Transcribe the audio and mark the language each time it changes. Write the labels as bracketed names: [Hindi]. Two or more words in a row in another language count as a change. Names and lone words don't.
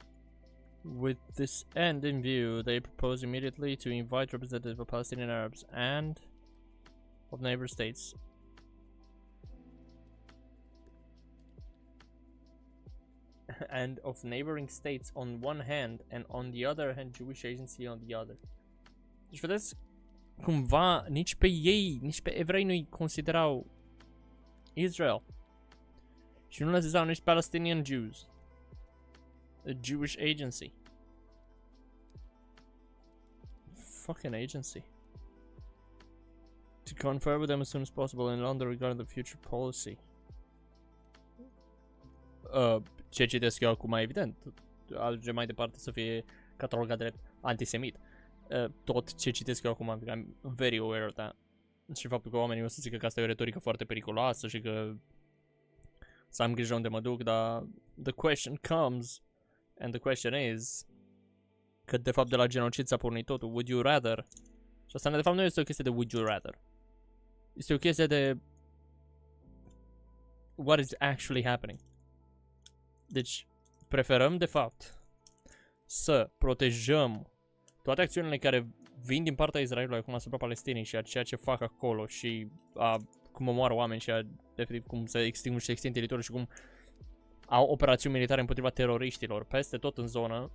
[English] With this end in view, they propose immediately to invite representatives of Palestinian Arabs and of neighbor states and of neighboring states on one hand, and on the other hand Jewish agency on the other. [Romanian] Deci vedeți, cumva nici pe ei, nici pe evrei nu-i considerau Israel. Și nu le ziceau nici [English] Palestinian Jews. A Jewish agency. Fucking agency. To confer with them as soon as possible in London regarding the future policy. [Romanian] Ce citesc eu acum, evident. Ajunge mai departe să fie catalogat drept antisemit. Tot ce citesc eu acum, [English] I'm very aware of that. [Romanian] Și faptul că oamenii o să zică că asta e o retorică foarte periculoasă și că să am grijă unde mă duc, dar [English] the question comes, and the question is, [Romanian] că de fapt de la genocid s-a pornit totul. [English] Would you rather? [Romanian] Și asta de fapt nu este o chestie de [English] would you rather. [Romanian] Este o chestie de [English] what is actually happening. [Romanian] Deci, preferăm de fapt să protejăm toate acțiunile care vin din partea Israelului acum asupra Palestinei și a ceea ce fac acolo și cum omoară oameni și efectiv cum se extind teritoriul și cum au operațiuni militare împotriva teroriștilor peste tot în zonă.